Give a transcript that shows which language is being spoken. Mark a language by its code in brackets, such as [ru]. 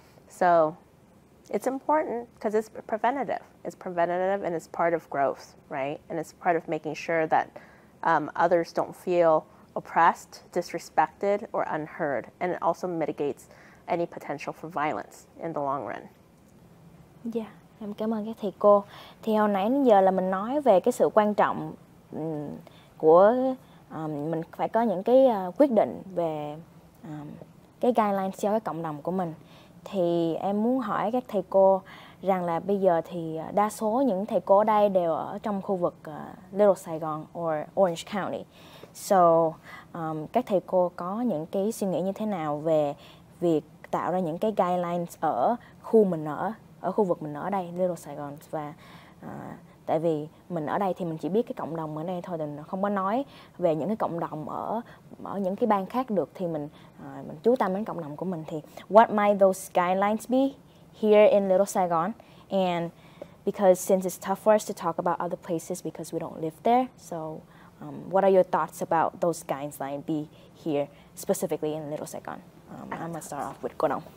[en] So it's important because it's preventative. It's preventative and it's part of growth, right? And it's part of making sure that others don't feel oppressed, disrespected, or unheard. And it also mitigates any potential for violence in the long run. [vi] Yeah, em cảm ơn các thầy cô. Thì hồi nãy đến giờ là mình nói về cái sự quan trọng của mình phải có những cái quyết định về cái guidelines cho cái cộng đồng của mình. Thì em muốn hỏi các thầy cô rằng là bây giờ thì đa số những thầy cô ở đây đều ở trong khu vực Little Saigon or Orange County. So các thầy cô có những cái suy nghĩ như thế nào về việc tạo ra những cái guidelines ở khu mình ở khu vực mình ở đây, Little Saigon. Và tại vì mình ở đây thì mình chỉ biết cái cộng đồng ở đây thôi, thì mình không có nói về những cái cộng đồng ở những cái bang khác được, thì mình chú tâm đến cộng đồng của mình. [en] Thì what might those guidelines be here in Little Saigon? And because since it's tough for us to talk about other places because we don't live there, so what are your thoughts about those guidelines be here specifically in Little Saigon? I'm gonna start off with cô Đông.